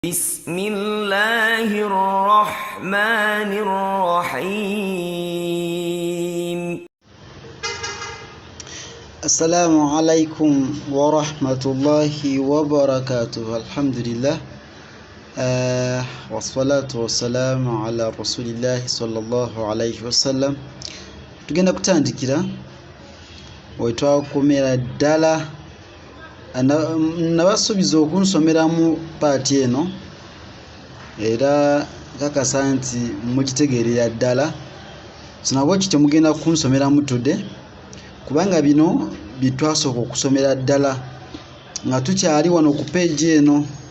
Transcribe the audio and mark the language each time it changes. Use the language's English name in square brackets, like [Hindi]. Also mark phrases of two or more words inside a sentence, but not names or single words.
[Arabic] بسم الله الرحمن الرحيم السلام عليكم ورحمة الله وبركاته. الحمد لله والصلاة والسلام على رسول الله صلى الله عليه وسلم. [Ganda] Tugenda kutandikira wetwakomera ddala nabasuubiza okunsomeramu paati eno era kakasa nti mukitegeerera ddala sinabwe kityo mugenda kunsomeramu tudde kubanga bino bitwasooka okusomera ddala nga tukyali wano ku peegi eno